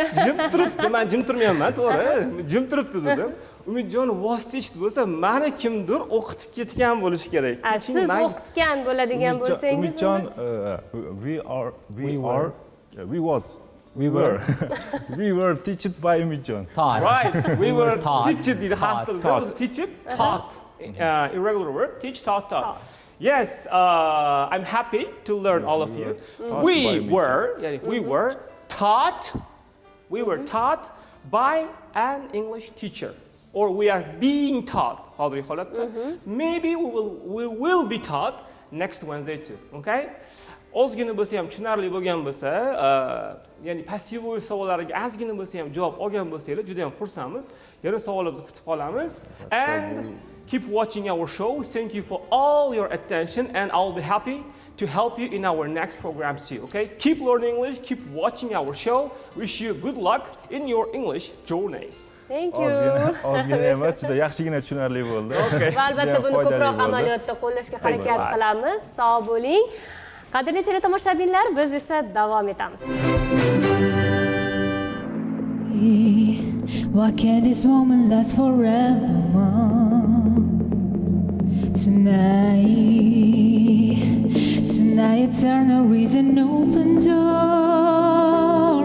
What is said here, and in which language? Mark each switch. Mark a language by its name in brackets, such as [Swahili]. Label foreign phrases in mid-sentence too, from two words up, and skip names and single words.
[Uzbek] Jim turibdi. Men jim turmayapman, to'g'ri. Jim turibdi dedim. Umidjon [English] was teached [Uzbek] bo'lsa, meni kimdir o'qitib ketgan bo'lishi kerak. Siz o'qitgan bo'ladigan bo'lsangiz. Umidjon, [English] we were taught by Umidjon. Right. We were taught. [Uzbek] Deydi har xil. [English] Teach, taught. Irregular word. Teach, taught. Yes, I'm happy to learn all of you. We were taught by an English teacher, or we are being taught. Maybe we will be taught next Wednesday too. Okay? [Uzbek] Ozgina bo'lsa ham tushunarli bo'lgan bo'lsa, ya'ni [English] passiv voice [Uzbek] savollariga ozgina bo'lsa ham javob olgan bo'lsanglar, juda ham xursandmiz. Yana savollarimizni kutib qolamiz. [English] And keep watching our show. Thank you for all your attention, and I'll be happy to help you in our next programs too. Okay? Keep learning English, keep watching our show. Wish you good luck in your English journeys. Thank you. [Uzbek] Ozgina emas, juda yaxshigina tushunarli bo'ldi. Va albatta buni ko'proq amaliyotda qo'llashga harakat qilamiz. Sog' bo'ling. Qadrli teletomoshabinlar, biz esa davom etamiz. [English] Why can't this moment last forevermore? Tonight, turn a reason open door.